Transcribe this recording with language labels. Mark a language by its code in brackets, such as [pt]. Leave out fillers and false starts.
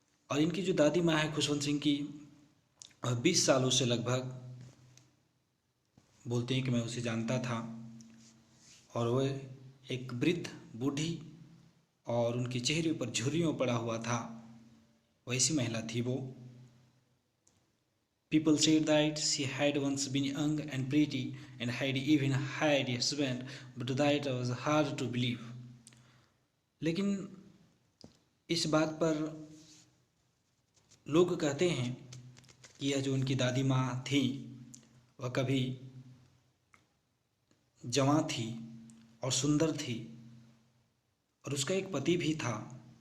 [hi] और इनकी जो दादी माँ है खुशवंत सिंह की, 20 सालों से लगभग बोलते हैं कि मैं उसे जानता था. और वह एक वृद्ध बूढ़ी और उनके चेहरे पर झुर्रियों पड़ा हुआ था, वैसी महिला थी वो. [en] People said that she had once been young and pretty and had even had a husband, but that was hard to believe. [hi] लेकिन इस बात पर लोग कहते हैं कि यह जो उनकी दादी माँ थी वह कभी जवां थी और सुंदर थी और उसका एक पति भी था.